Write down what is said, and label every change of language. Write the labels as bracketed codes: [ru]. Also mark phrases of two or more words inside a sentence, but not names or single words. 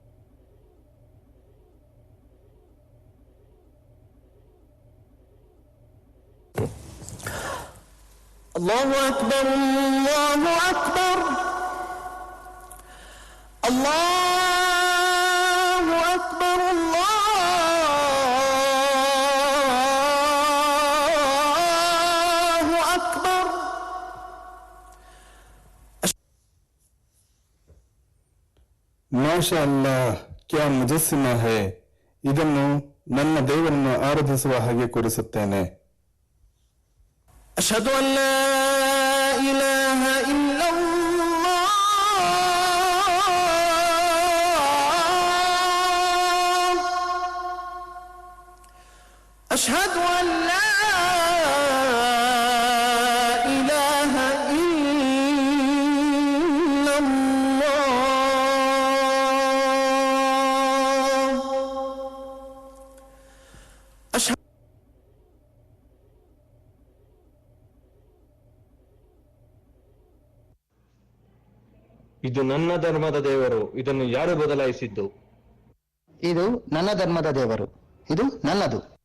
[ar] الله أكبر الله أكبر الله أكبر الله أكبر. [hi] माशाअल्लाह, क्या मुजस्समा है। [kn] ಇದನ್ನು ನನ್ನ ದೇವರನ್ನು ಆರಾಧಿಸುವ ಹಾಗೆ ಕೂರಿಸುತ್ತೇನೆ. [ar] أشهد أن لا إله إلا الله أشهد أن لا إله إلا الله أشهد [kn] ಇದು ನನ್ನ ಧರ್ಮದ ದೇವರು, ಇದನ್ನು ಯಾರು ಬದಲಾಯಿಸಿದ್ದು? ಇದು ನನ್ನ ಧರ್ಮದ ದೇವರು, ಇದು ನನ್ನದು.